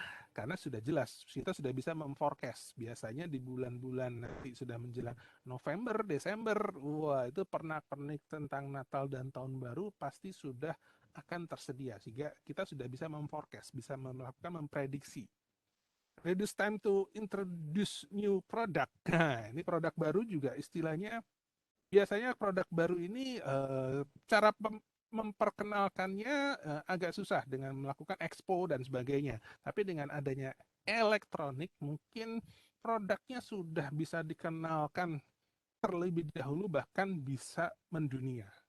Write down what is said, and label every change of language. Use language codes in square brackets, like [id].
[id] Karena sudah jelas kita sudah bisa memforecast biasanya di bulan-bulan nanti sudah menjelang November, Desember, wah itu pernak-pernik tentang Natal dan Tahun Baru pasti sudah akan tersedia sehingga kita sudah bisa memforecast, bisa melakukan memprediksi. [en] Reduce time to introduce new product. [id] Nah, ini produk baru juga istilahnya biasanya produk baru ini cara memperkenalkannya agak susah dengan melakukan expo dan sebagainya. Tapi dengan adanya elektronik, mungkin produknya sudah bisa dikenalkan terlebih dahulu, bahkan bisa mendunia.